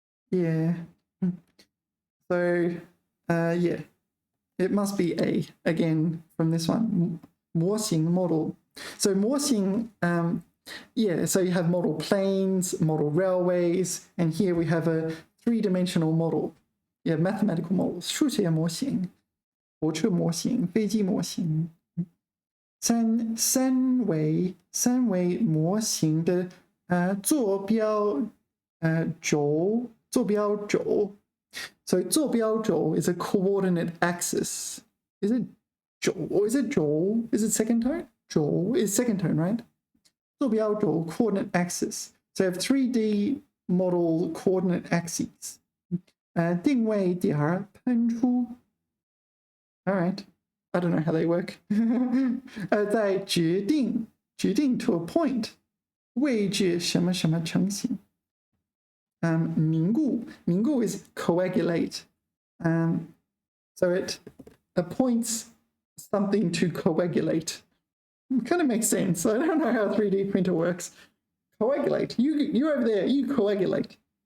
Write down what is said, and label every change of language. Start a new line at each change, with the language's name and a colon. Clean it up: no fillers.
English: Yeah. So, yeah, it must be A again from this one. 模型 model. So 模型, yeah, so you have model planes, model railways, and here we have a three-dimensional model. Yeah, mathematical models.
Chinese: 数学模型, 火车模型, 飞机模型. 三维模型的坐标轴
English: So 坐标轴 is a coordinate axis. Is it 轴 or is it 轴? Is it second tone? 轴 is second tone, right? 坐标轴 coordinate axis. So you have 3D model coordinate axes.
Chinese: 定位点喷出
English: All right. I don't know how they work.
Chinese: 在决定
English: to a point
Chinese: 位置什么什么成型凝固.
English: 凝固 is coagulate. So it appoints something to coagulate. It kind of makes sense. I don't know how a 3D printer works. Coagulate. You over there, you coagulate.